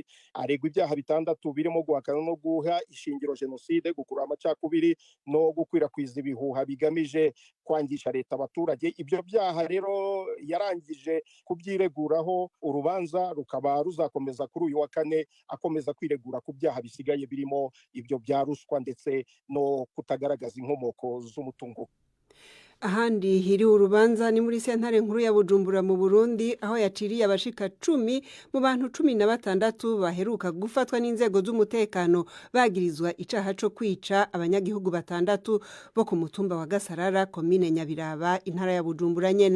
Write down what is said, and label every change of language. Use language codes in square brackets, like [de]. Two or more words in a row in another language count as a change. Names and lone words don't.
[rw] Aregwa ibyaha 6 birimo guhakana no guha ishingiro jenoside, gukura amacakubiri no gukwirakwiza ibihuha bigamije kwangisha leta abaturage. Ibyo byaha rero yarangije kubyireguraho, urubanza rukaba ruzakomeza kuri uyu wa 4, akomeza kwiregura ku byaha bisigaye birimo ibyo bya ruswa ndetse no kutagaragaza inkomoko z'umutungo. [rn] Ahandi hiriwe urubanza ni muri sentare nkuru ya Bujumbura mu Burundi, aho yaciriye abashika 10 mu bantu 16 baheruka gufatwa n'inzego z'umutekano bagirizwa icaha co kwica abanyagihugu 6 bo ku mutumba wa Gasarara, komine Nyabiraba, intara ya Bujumbura nyene.